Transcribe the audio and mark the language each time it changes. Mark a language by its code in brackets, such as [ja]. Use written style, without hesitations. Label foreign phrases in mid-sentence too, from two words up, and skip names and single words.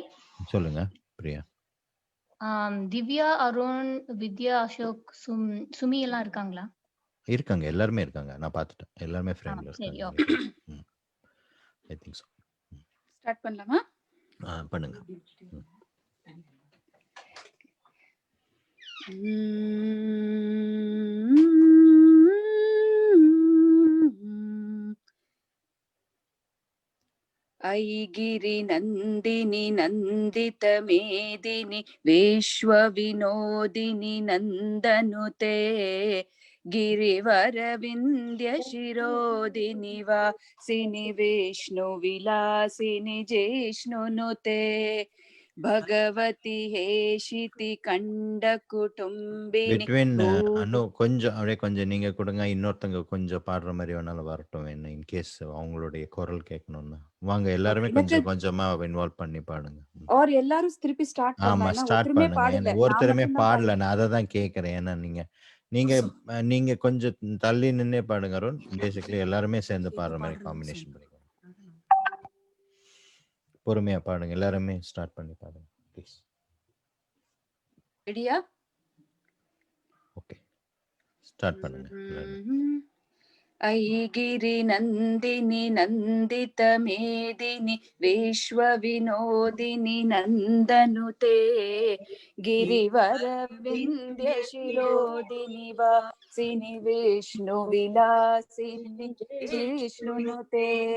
[ta] சொல்லுங்க பிரியா. திவ்யா, அருண், வித்யா, அசோக், சுமி எல்லாம் இருக்காங்களா? இருக்காங்க, எல்லாருமே இருக்காங்க. நான் பார்த்துட்டேன். எல்லாருமே ஃப்ரெண்ட்ல இருக்காங்க. [en] I think so. [ta] ஸ்டார்ட் பண்ணலாமா? பண்ணுங்க. [sa] ऐगिरि नन्दिनि नन्दित मेदिनि विश्व विनोदिनि नन्दनुते गिरिवर विन्द्य शिरोदिनि वासिनि विष्णु विलासिनि जिष्णुनुते भगवती हेशिति कंड कुटुंबिनी [ta] பிட்வீன் இன்னும் கொஞ்சம் அப்படியே கொஞ்சம் நீங்க கொடுங்க. இன்னொருத்தங்க கொஞ்சம் பாடுற மாதிரி வேணாலும் வரட்டும். என்ன இன்கேஸ் அவங்களுடைய குரல் கேட்கணும்னா வாங்க, எல்லாருமே கொஞ்சம் கொஞ்சமா இன்வால்வ் பண்ணி பாடுங்க. और எல்லாரும் திருப்பி ஸ்டார்ட் ஆமா, பண்ணலாம். ஸ்டார்ட் பண்ணுங்க. ஒருத்தருமே பாடல, நான் அதை தான் கேட்கறேன். ஏன்னா நீங்க கொஞ்சம் தள்ளி நின்னே பாடுங்க அருண். பேசிக்கலி எல்லாருமே சேர்ந்து பாடுற மாதிரி காம்பினேஷன் பண்ணிக்கோங்க. பொறுமையா பாடுங்க. எல்லாருமே ஸ்டார்ட் பண்ணி பாடுங்க ப்ளீஸ். ரெடியா? ஓகே, ஸ்டார்ட் பண்ணுங்க. [sa] ऐगिरि नन्दिनि नन्दित मेदिनि विश्व विनोदिनि नन्दनुते गिरिवर विन्द्य शिरोदिनि वासिनि विष्णु विलासिनि जिष्णुनुते